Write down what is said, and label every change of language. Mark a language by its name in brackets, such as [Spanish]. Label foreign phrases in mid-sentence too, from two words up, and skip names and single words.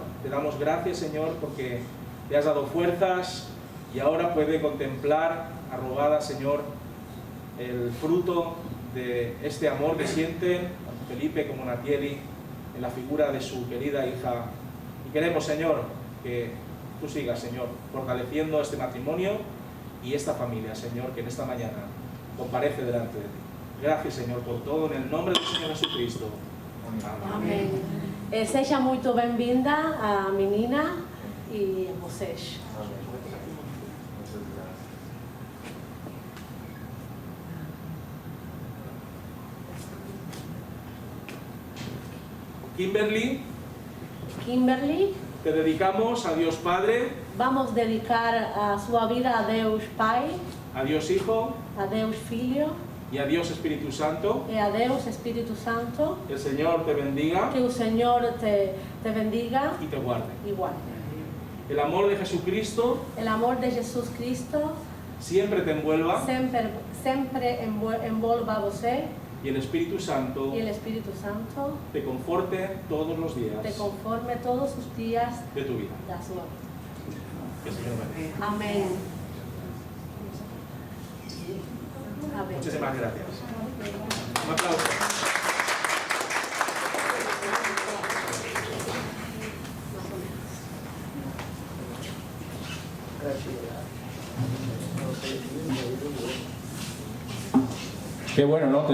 [Spanish] Te damos gracias, Señor, porque le has dado fuerzas y ahora puede contemplar arrobada, Señor, el fruto de este amor que sienten tanto Felipe como Natieli en la figura de su querida hija. Y queremos, Señor, que tú sigas, Señor, fortaleciendo este matrimonio y esta familia, Señor, que en esta mañana comparece delante de ti. Gracias, Señor, por todo, en el nombre del Señor Jesucristo. Amén. [Portuguese] Seja muito bem-vinda a menina e a vocês. Kimberly, [Spanish] te dedicamos a Dios Padre, [Portuguese] vamos dedicar a sua vida a Deus Pai, [Spanish] a Dios Hijo [Portuguese] a Deus Filho [Spanish] y a Dios Espíritu Santo. [Portuguese] e a Deus Espírito Santo. [Spanish] Que el Señor te bendiga [Portuguese] Que o Senhor te bendiga [Spanish] y te guarde. [Portuguese] e guarde. [Spanish] El amor de Jesucristo [Portuguese] El amor de Jesus Cristo [Spanish] siempre te envuelva [Portuguese] sempre envolva você [Spanish] y el Espíritu Santo [Portuguese] e o Espírito Santo [Spanish] te conforte todos los días [Portuguese] te conforme todos os dias [Spanish] de tu vida. [Portuguese] da sua vida. [Spanish] Que el Señor bendiga. Amén. Amén. Muchísimas gracias. Un aplauso. Qué bueno, ¿no?